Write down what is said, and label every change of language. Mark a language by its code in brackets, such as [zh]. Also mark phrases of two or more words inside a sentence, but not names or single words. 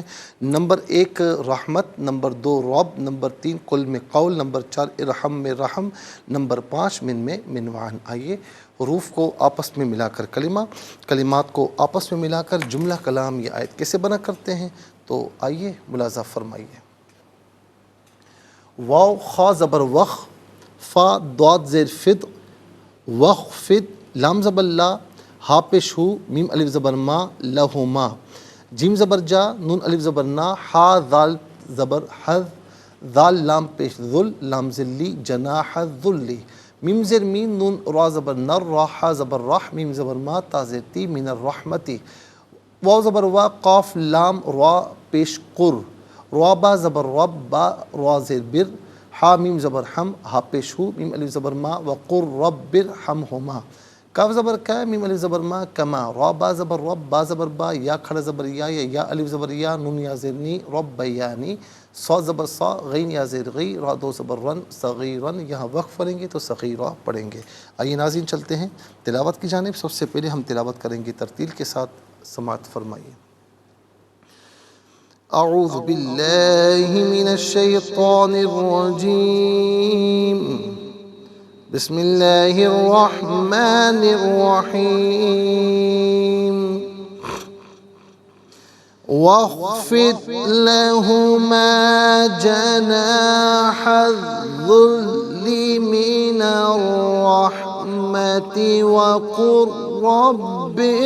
[ur] نمبر 1 رحمت، نمبر 2 رب، نمبر 3 قل میں قول، نمبر 4 ارحم میں رحم، نمبر 5 من میں منوعن۔ آئیے حروف کو آپس میں ملا کر کلمات کو آپس میں ملا کر جملہ کلام یہ آیت کیسے بنا کرتے ہیں، تو آئیے ملاحظہ فرمائیے۔ واو خا زبر وخ، فا ضاد زیر فد، وخ فد، لام زبر لا، ہا پیش ہو، میم الف زبر ما، لہما، جیم زبر جا، نون الف زبر نا، ہا ذال زبر حذ، ذال لام پیش ذل، لام ذلی، [ar] جناح الذلی، [ur] میم زیر مین، نون را زبر نر، را ہا زبر رح، میم زبر ما، تا زیر تی، من الرحمتی، واو زبر وا، قاف لام را پیش قر، رابا زبر رب، با را زیر بر، ہا میم زبر ہم، ہا پیش ہو، میم الف زبر ما، [ar] وقر رب ارحمہما، [ur] کاف زبر کا، میم الف زبر ما، کما، رابا زبر رب، با زبر با، یا کھڑا زبر یا الف زبر یا، نون یا زیر نی، رب یعنی، صاد زبر صا، غین یا زیر غی، را دو زبر رن، صغیرن، یہاں وقف پڑھیں گے تو صغیرہ پڑھیں گے۔ آئیے ناظرین چلتے ہیں تلاوت کی جانب۔ سب سے پہلے ہم تلاوت کریں گے ترتیل کے ساتھ، سماعت فرمائیے۔ [ar] اعوذ باللہ من الشیطان الرجیم، بسم اللہ الرحمن الرحیم، واخفض لهما جناح الذل من الرحمة وقل رب